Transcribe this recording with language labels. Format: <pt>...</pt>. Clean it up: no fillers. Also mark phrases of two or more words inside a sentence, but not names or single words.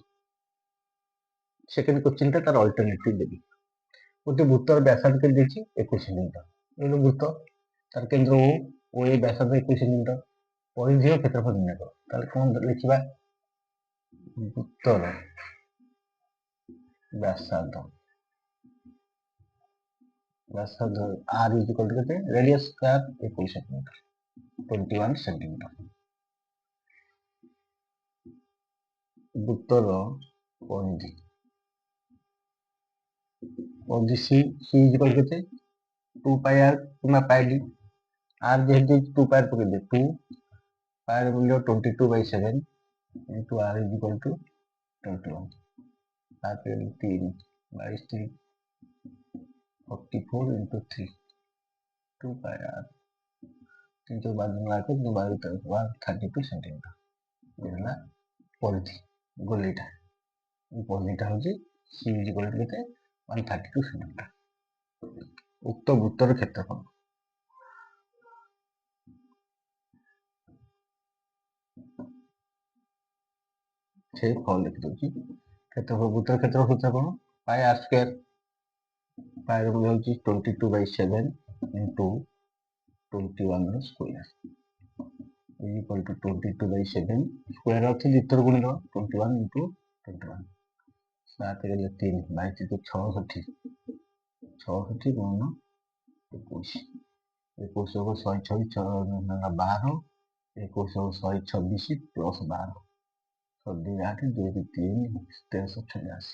<en>second question</en> <or>ତାର ଅଲ୍ଟରନେଟିଭ୍ ଦେବି। ଗୋଟିଏ ବୃତ୍ତର ବ୍ୟାସାର୍ଦ୍ଧ କେତେ ଦେଇଛି 21 ସେଣ୍ଟିମିଟର। ଏଇଟା ବୃତ୍ତ, ତାର କେନ୍ଦ୍ର ଓ ଏ ବ୍ୟାସାର୍ଦ୍ଧ 21 ସେଣ୍ଟିମିଟର, ପରିଧୀୟ କ୍ଷେତ୍ରଫଳ ନିର୍ଣ୍ଣୟ କର। ତାହେଲେ କ'ଣ ଲେଖିବା? ବୃତ୍ତର ବ୍ୟାସାର୍ଦ୍ଧ</or> <en>r is equal to</en> <or>କେତେ?</or> <en>radius square</en> <or>21 ସେଣ୍ଟିମିଟର, 21 ସେଣ୍ଟିମିଟର। ବୃତ୍ତର ପରିଧି</or> <en>C is equal to</en> <or>କେତେ? 2 pi r କିମ୍ବା pi d। r ଯେହେତୁ 2 pi r ପକେଇଦେ, 2 pi ର ମୂଲ୍ୟ 22/7</or> <en>into r is equal to</en> <or>21। ତାପରେ 3 22 44 into 3 2 pi r 3 32 ସେଣ୍ଟିମିଟର। ହେଲା ପରିଧି ଗୋଲିଟା। এই ପରିଧିଟା ହେଉଛି</or> <en>C is equal to</en> <or>କେତେ? 132 ସେଣ୍ଟିମିଟର। ଉକ୍ତ ବୃତ୍ତର କ୍ଷେତ୍ରଫଳ ସେଇ ଫଳ ଲେଖିଦେଉଛି। କ୍ଷେତ୍ରଫଳ ବୃତ୍ତର କ୍ଷେତ୍ରଫଳ ସୂତ୍ର କ'ଣ?</or> <en>pi r square.</en> <or>ପାଇର ମୂଲ୍ୟ ହେଉଛି 22/7 into 21 ର ସ୍କୋୟାର</or> <en>is equal to</en> <or>22/7 ସ୍କୋୟାର ଅଛି ଦ୍ୱିତୀୟ ଗୁଣିତ 21 into 21। 7 ଗଲେ 3 22 66 66 ଗୁଣନ 21 21 ହବ 126 12 21 ହବ 126 ପ୍ଲସ୍ 12 2 8 2 3 1386।</or>